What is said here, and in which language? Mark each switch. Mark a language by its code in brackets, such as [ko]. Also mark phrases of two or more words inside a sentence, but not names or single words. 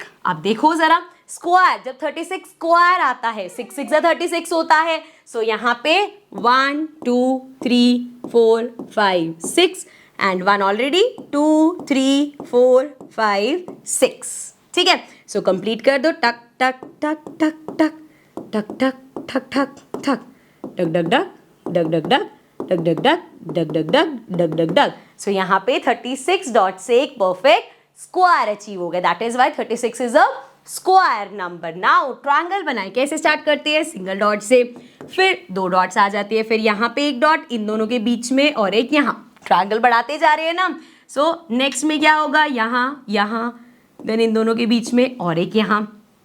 [hi] अब देखो जरा, स्क्वायर जब 36 स्क्वायर आता है, 6 6 36 होता है। सो यहाँ पे 1 2 3 4 5 6 एंड 1 ऑलरेडी, 2 3 4 5 6। ठीक है, सो कंप्लीट कर दो। टक टक टक टक टक टक टक ठक ठक ठक डग डग डग डग डग डग डग डग डग डग डग डग डग डग डग। सो यहाँ पे 36 डॉट से एक [en] perfect square [hi] अचीव हो गया। [en] That is why 36 is a square number. now triangle [hi] बनाए कैसे स्टार्ट करते हैं? [en] single dot [hi] से, फिर 2 डॉट्स आ जाती है, फिर यहाँ पे एक डॉट इन दोनों के बीच में और एक यहाँ। ट्रायंगल बढ़ाते जा रहे हैं ना। [en] so next [hi] में क्या होगा? यहाँ यहाँ, देन इन दोनों के बीच में और एक यहाँ।